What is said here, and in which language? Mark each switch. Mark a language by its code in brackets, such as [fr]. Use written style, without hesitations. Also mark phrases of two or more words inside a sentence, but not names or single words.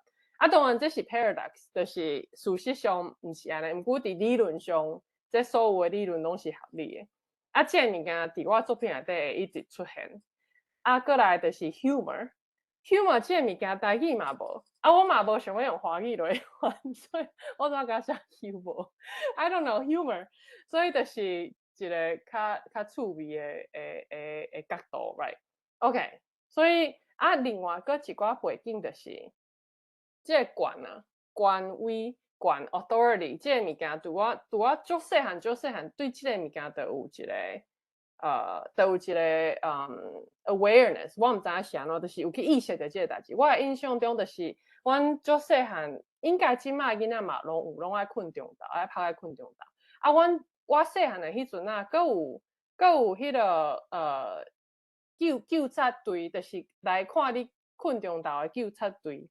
[nan] 啊，当然这是 paradox， 就是事实上毋是安尼，毋过伫理论上，这所有的理论拢是合理的。啊，这物件伫我作品内底会一直出现。啊，过来就是 humor 这物件台语嘛无，啊，我嘛无想要用华语来翻，所以我怎甲写 humor？ [en] I don't know humor， [nan] 所以就是一个较趣味的角度 ， [en] right？OK， [nan] 所以啊，另外搁一寡背景就是。这个权威 authority 这个物件，对我足细汉对这个物件都有一个 awareness，我毋知影是安怎，就是有去意识到这个代志。我的印象中就是，阮足细汉，应该即卖囡仔嘛拢爱困中昼，爱拍爱困中昼。啊，我细汉的迄阵啊，搁有迄个救察队，就是来看你困中昼的救察队。